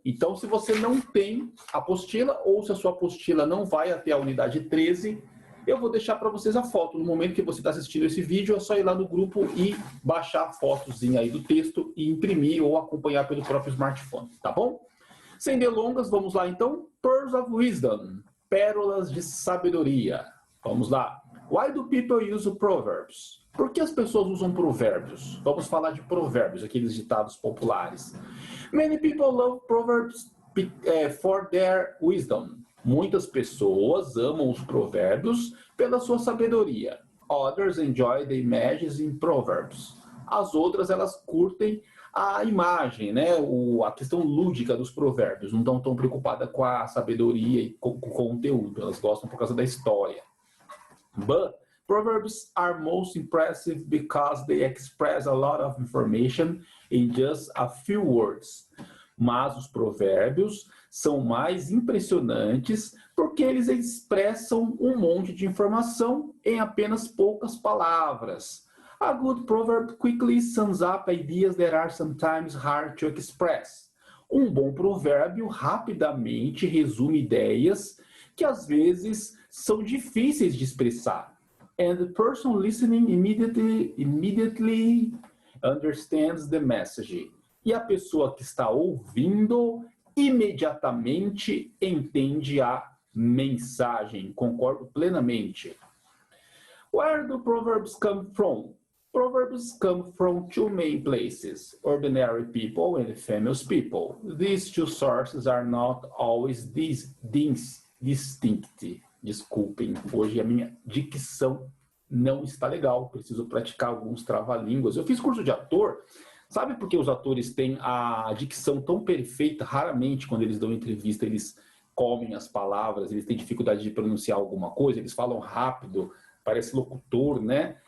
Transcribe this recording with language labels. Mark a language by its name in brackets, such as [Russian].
[Portuguese] Então, se você não tem apostila, ou se a sua apostila não vai até a unidade 13, eu vou deixar para vocês a foto. No momento que você está assistindo esse vídeo, é só ir lá no grupo e baixar a fotozinha aí do texto e imprimir ou acompanhar pelo próprio smartphone, tá bom? Sem delongas, vamos lá então. [English] Pearls of Wisdom. [Portuguese] Pérolas de sabedoria. Vamos lá. [English] Why do people use proverbs? [Portuguese] Por que as pessoas usam provérbios? Vamos falar de provérbios, aqueles ditados populares. [English] Many people love proverbs for their wisdom. [Portuguese] Muitas pessoas amam os provérbios pela sua sabedoria. [English] Others enjoy the images in proverbs. [Portuguese] As outras, elas curtem a imagem, né? A questão lúdica dos provérbios. Não estão tão preocupadas com a sabedoria e com o conteúdo. Elas gostam por causa da história. [English] But proverbs are most impressive because they express a lot of information in just a few words. [Portuguese] Mas os provérbios são mais impressionantes porque eles expressam um monte de informação em apenas poucas palavras. [English] A good proverb quickly sums up ideas that are sometimes hard to express. [Portuguese] Um bom provérbio rapidamente resume ideias que às vezes são difíceis de expressar. [English] And the person listening immediately understands the message. [Portuguese] E a pessoa que está ouvindo imediatamente entende a mensagem. Concordo plenamente. [English] Where do proverbs come from? Proverbs come from two main places, ordinary people and famous people. These two sources are not always distinct. [Portuguese] Desculpem, hoje a minha dicção não está legal, preciso praticar alguns trava-línguas. Eu fiz curso de ator, sabe por que os atores têm a dicção tão perfeita? Raramente, quando eles dão entrevista, eles comem as palavras, eles têm dificuldade de pronunciar alguma coisa, eles falam rápido, parece locutor, né?